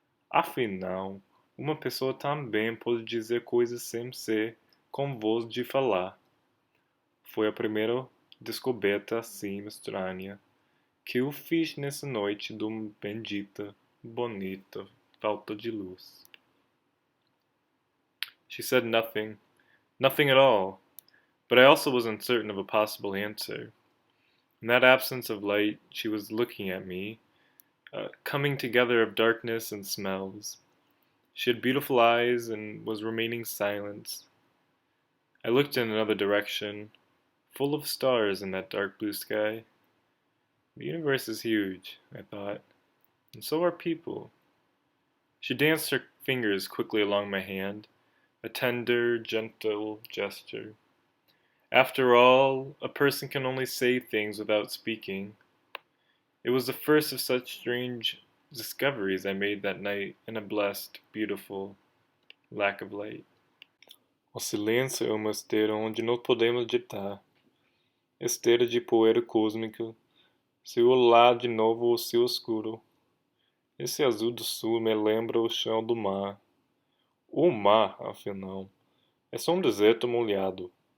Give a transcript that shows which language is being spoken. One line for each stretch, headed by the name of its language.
Portuguese: Afinal, uma pessoa também pode dizer coisas sem ser com voz de falar. Foi a primeira descoberta assim estranha que eu fiz nessa noite de uma bendita, bonita falta de luz.
English: She said nothing, nothing at all, but I also was uncertain of a possible answer. In that absence of light, she was looking at me, coming together of darkness and smells. She had beautiful eyes and was remaining silent. I looked in another direction, full of stars in that dark blue sky. The universe is huge, I thought, and so are people. She danced her fingers quickly along my hand, a tender, gentle gesture. After all, a person can only say things without speaking. It was the first of such strange discoveries I made that night in a blessed, beautiful lack of light.
Portuguese: O silêncio é uma esteira onde não podemos ditar. Esteira de poeira cósmica. Se eu olhar de novo o céu escuro. Esse azul do sul me lembra o chão do mar. O mar, afinal, é só um deserto molhado.